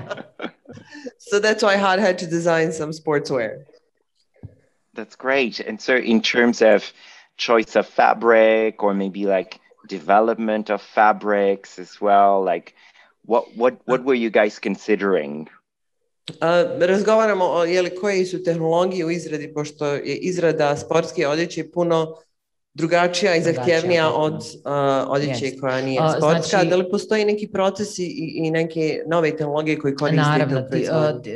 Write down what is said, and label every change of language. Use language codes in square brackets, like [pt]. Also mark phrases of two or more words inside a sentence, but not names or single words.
[en] So that's why Had had to design some sportswear. That's great. And so in terms of choice of fabric, or maybe like development of fabrics as well, like what were you guys considering? [bs] Razgovaramo o koje su tehnologije u izradi, pošto je izrada sportske odjeće puno drugačija i zahtjevnija od odjeće koja nije sportska. Znači, da li postoji neki procesi i neke nove tehnologije koje koristite u proizvodnju?